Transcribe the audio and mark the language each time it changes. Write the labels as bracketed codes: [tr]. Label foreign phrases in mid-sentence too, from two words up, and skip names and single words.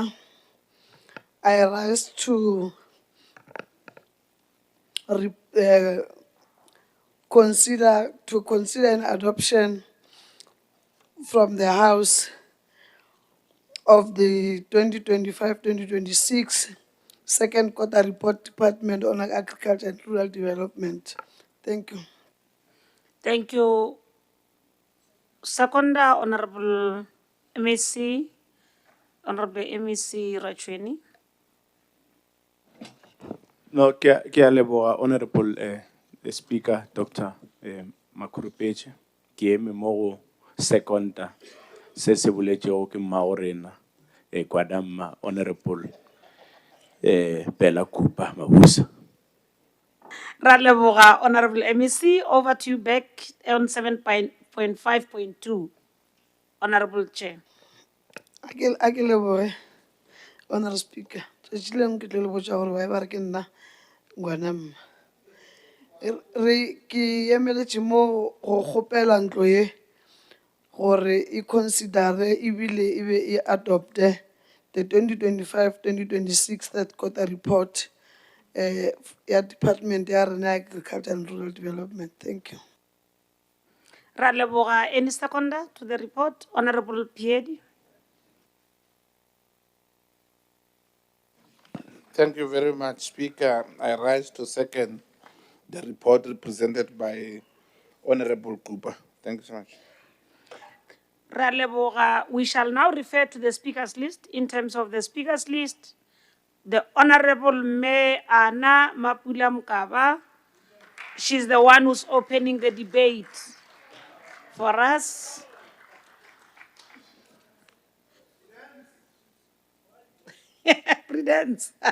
[en] I rise to consider an adoption from the House of the 2025-2026 second quarter report Department on Agriculture and Rural Development. Thank you. Thank you. Seconder, Honorable MEC, Honorable MEC Rachweni. No, [nso] ke a leboga [en] Honorable the Speaker, Dr. [nso] Makurupeche, ke eme mo go seconder se se boletšego ke mmao rena kwa damma Honorable Bella Kupa Mabuza. Ra leboga, [en] Honorable MEC. Over to you back on 7.5.2. Honorable Chair. [nso] A ke leboge, [en] Honorable Speaker. [nso] Tšatši lengwe ke tlo le botša gore ba re ke nna ngwana mma. Ke emeletše mo go kgopela ntlo ye gore e considere ebile e be e adopte [en] the 2025-2026 third quarter report [nso] ya Department ya rena [en] Agriculture and Rural Development. Thank you. [nso] Ra leboga. [en] Any seconder to the report? Honorable Piedi. Thank you very much, Speaker. I rise to second the report represented by Honorable Cooper. Thank you so much. [nso] Ra leboga. [en] We shall now refer to the speakers list. In terms of the speakers list, the Honorable Me Anna Mapula Mkaba, she's the one who's opening the debate for us. Prudence.